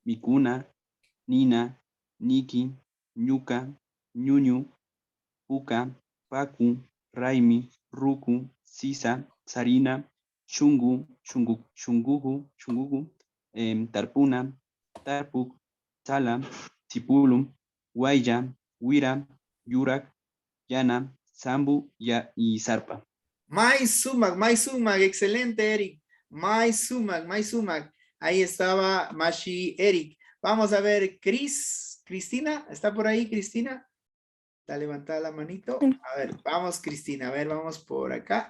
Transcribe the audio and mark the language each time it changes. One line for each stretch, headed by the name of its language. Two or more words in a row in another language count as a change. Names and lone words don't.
Quechua: Mikuna, Nina, Niki, Ñuka, Ñuñu, Puka, Paku, Raimi, Ruku, Sisa, Sarina, Shungu, Shungugu, Tarpuna, Tarpuk, Sala, Tipulum, Guaya, Wira, Yurak, Yana, Sambu y Zarpa. Mais Sumac, excelente, Eric. Mais Sumac.
Spanish: Ahí estaba Mashi Eric. Vamos a ver, Cristina, ¿está por ahí, Cristina? Está levantada la manito. A ver, vamos, Cristina, a ver, vamos por acá.